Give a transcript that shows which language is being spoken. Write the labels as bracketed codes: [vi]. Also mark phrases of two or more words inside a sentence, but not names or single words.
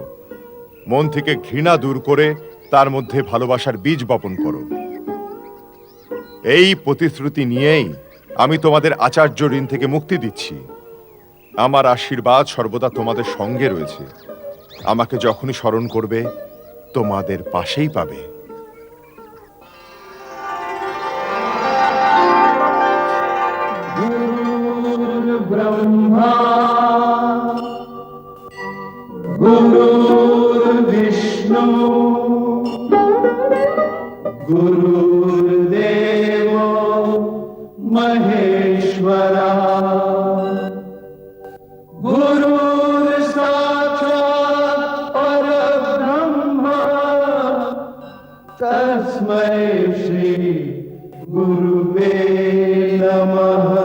[bn] মন থেকে ঘৃণা দূর করে তার মধ্যে ভালোবাসার বীজ বপন করো। এই প্রতিশ্রুতি নিয়েই আমি তোমাদের আচার্য ঋণ থেকে মুক্তি দিচ্ছি। আমার আশীর্বাদ সর্বদা তোমাদের সঙ্গে রয়েছে। আমাকে যখনই স্মরণ করবে তোমাদের পাশেই পাবে। [sa] ब्रह्मा गुरुर्विष्णु गुरुर्देव महेश्वरा गुरुर्साक्षात् परब्रह्म तस्मै श्री गुरुवे नमः।